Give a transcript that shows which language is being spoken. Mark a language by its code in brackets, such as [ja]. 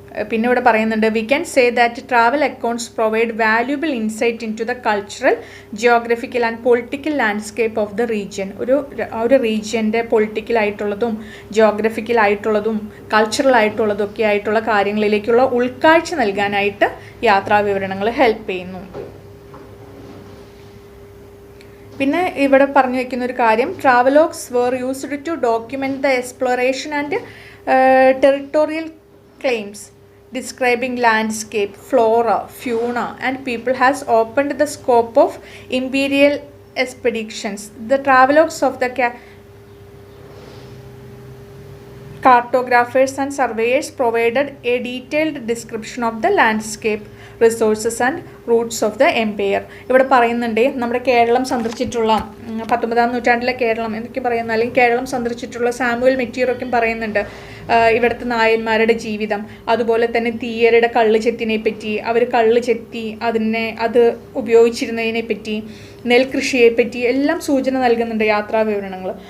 [ml] പിന്നെ ഇവിടെ പറയുന്നുണ്ട്, [en] We can say that travel accounts provide valuable insight into the cultural, geographical and political landscape of the region. [ml] ഒരു റീജിയൻ്റെ പൊളിറ്റിക്കലായിട്ടുള്ളതും ജിയോഗ്രഫിക്കലായിട്ടുള്ളതും cultural ആയിട്ടുള്ളതും ഒക്കെ ആയിട്ടുള്ള കാര്യങ്ങളിലേക്കുള്ള ഉൾക്കാഴ്ച നൽകാനായിട്ട് യാത്രാവിവരണങ്ങൾ ഹെൽപ്പ് ചെയ്യുന്നു. പിന്നെ ഇവിടെ പറഞ്ഞു വയ്ക്കുന്ന ഒരു കാര്യം, [en] Travelogues were used to document the exploration and territorial claims describing landscape, flora, fauna and people has opened the scope of imperial expeditions. The travelogues of the cartographers and surveyors provided a detailed description of the landscape, resources and routes of the empire. [ml] ഇവിടെ പറയുന്നുണ്ട് നമ്മുടെ കേരളം സന്ദർശിച്ചിട്ടുള്ള 19-ാം നൂറ്റാണ്ടിലെ കേരളം എന്നൊക്കെ പറയുന്ന, അല്ലെങ്കിൽ Keralam സന്ദർശിച്ചിട്ടുള്ള Samuel മെറ്റീറൊക്കെ പറയുന്നുണ്ട് ഇവിടുത്തെ നായന്മാരുടെ ജീവിതം, അതുപോലെ തന്നെ തീയരുടെ കള്ള് ചെത്തിനെ പറ്റി, അവർ കള്ള് ചെത്തി അത് ഉപയോഗിച്ചിരുന്നതിനെ പറ്റി, നെൽകൃഷിയെ പറ്റി എല്ലാം സൂചന നൽകുന്നുണ്ട് യാത്രാ വിവരണങ്ങൾ.